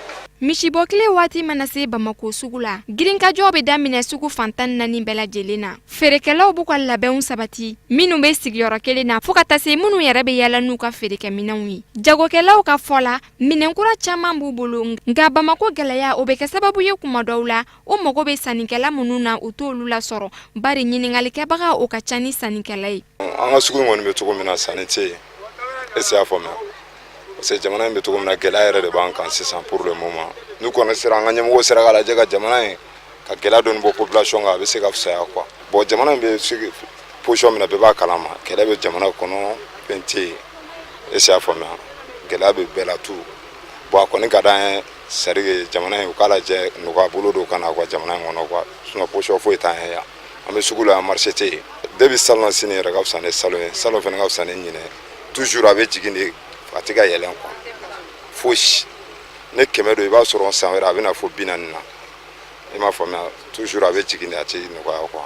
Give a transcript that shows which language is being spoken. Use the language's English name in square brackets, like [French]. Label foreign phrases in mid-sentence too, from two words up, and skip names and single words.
[Bambara] Misibɔkile waati mana se Bamakɔ sugu la girinkajɔ bɛ daminɛ sugu fantan naani bɛɛ lajɛlen na feerekɛlaw b'u ka labɛnw sabati minnu bɛ sigiyɔrɔ kelen na fo ka taa se minnu yɛrɛ bɛ yala n'u ka feerekɛminɛnw ye jagokɛlaw ka fɔ la minɛnkura caman b'u bolo nka Bamakɔ gɛlɛya o bɛ kɛ sababu ye kuma dɔw la o mago bɛ sannikɛla minnu na u t'olu lasɔrɔ bari ɲiningalikɛbaga o ka ca ni sannikɛla ye. An ka sugu kɔni bɛ cogo min na sanni tɛ yen [French] est-ce que [Bambara] y'a faamuya parce que jamana in bɛ cogo min na gɛlɛya yɛrɛ de b'an kan sisan [French] pour le moment [Bambara] n'u kɔni sera an ka ɲɛmɔgɔw sera ka lajɛ ka jamana in ka gɛlɛya dɔɔni bɔ population kan a bɛ se ka fisaya quoi bon jamana in bɛ position min na bɛɛ b'a kalama kɛlɛ bɛ jamana kɔnɔ fɛn tɛ yen [French] est-ce que [Bambara] y'a faamuya gɛlɛya bɛ bɛɛ la [French] tout bon [Bambara] a kɔni ka d'an ye [French] c'est à dire que [Bambara] jamana in u k'a lajɛ nɔgɔya bolo dɔw ka na quoi jamana in kɔnɔ quoi [French] sinon position [Bambara] foyi t'an ye yan an bɛ sugu la marché tɛ yen depuis salon sini yɛrɛ ka fisa ni salon ye salon fana ka fisa ni ɲinɛ toujours a bɛ jigin de a tɛ ka yɛlɛn quoi fosi ne 100 don i b'a sɔrɔ san wɛrɛ a bɛ na fo 40 na i m'a faamuya toujours a bɛ jigin de a tɛ nɔgɔya quoi.